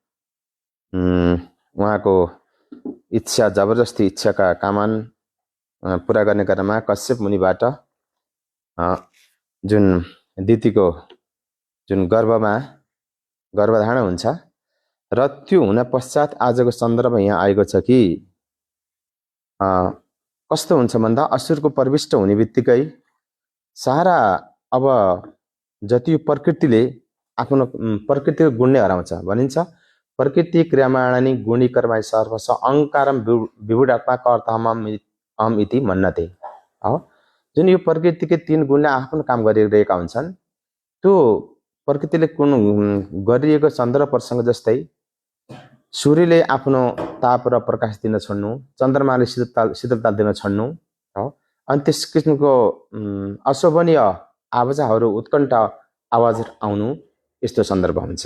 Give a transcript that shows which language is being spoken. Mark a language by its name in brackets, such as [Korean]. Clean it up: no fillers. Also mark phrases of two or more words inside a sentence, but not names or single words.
[Nepali] उहाँको इच्छा, जबरजस्ती इच्छाका कामन पुरा गर्ने क्रममा कश्यप मुनिबाट जुन दिदीको जुन गर्भधारण हुन्छ र त्यो हुन पश्चात आजको सन्दर्भ यहाँ आएको छ कि कस्तो हुन्छ भन्दा असुरको प्रविष्ट हुने बित्तिकै सारा अब जति प्रकृतिले आफ्नो प्रकृतिको गुण नै हराउँछ भनिन्छ। [Sanskrit] प्रकृति क्रियमाणानि गुणी कर्माणि सर्वश अहङ्कारं विभुडात्मा कर्ताहम इति मन्यते। [Nepali] जुन यो प्रकृतिकै 3 गुणले आफ्नो काम गरिरहेका हुन्छन्, त्यो प्रकृतिले कुन गरिएको सन्दर्भ प्रसङ्ग जस्तै सूर्यले आफ्नो ताप र प्रकाश दिन छोड्नु, चन्द्रमाले शीतलता दिन छोड्नु, अनि त्यस किसिमको अशोभनीय आवाजहरू, उत्कण्ठ आवाज आउनु, यस्तो सन्दर्भ हुन्छ।